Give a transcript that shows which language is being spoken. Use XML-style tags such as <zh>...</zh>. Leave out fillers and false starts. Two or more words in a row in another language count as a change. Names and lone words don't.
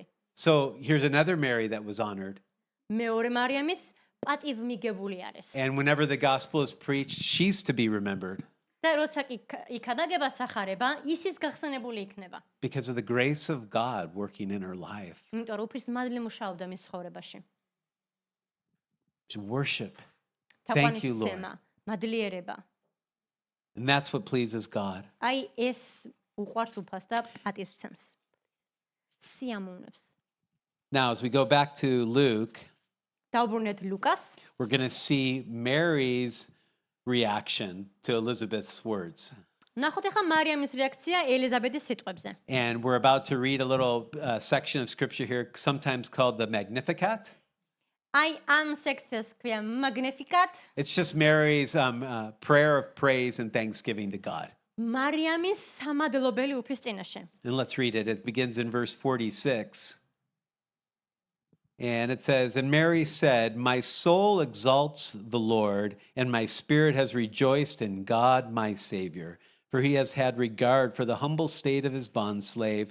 <en>So here's another Mary that was honored.</en> <ka>მეორე მარიამიც პატივმიგებული არის.</ka> <en>And whenever the gospel is preached, she's to be remembered</en> <ka>და როცა კი იქადაგება სახარება, ისიც გახსენებული იქნება.</ka> <en>because of the grace of God working in her life.</en> <ka>იმიტომ რომ უფლის მადლი მუშაობდა მის ცხოვრებაში.</ka> <en>To worship. Thank you, Lord.</en> <ka>თაყვანისცემა, მადლიერება.</ka> <en>And that's what pleases God.</en> <ka>აი ეს უყვარს უფალს და პატივსცემს. სიამოვნებს.</ka> <en>Now, as we go back to Luke,</en> <ka>დავბრუნეთ ლუკას.</ka> <en>we're going to see Mary's reaction to Elizabeth's words.</en> <ka>ნახოთ ახლა მარიამის რეაქცია ელიზაბეთის სიტყვებზე.</ka> <en>And we're about to read a little section of scripture here, sometimes called the Magnificat.</en> <ka>აი ამ სექციას ქვია მაგნიფიკატ.</ka> <en>It's just Mary's prayer of praise and thanksgiving to God.</en> <ka>მარიამის სამადლობელი უფლის წინაშე.</ka> <en>And let's read it. It begins in verse 46. And it says, "And Mary said, My soul exalts the Lord, and my spirit has rejoiced in God my Savior, for he has had regard for the humble state of his bondslave.</en>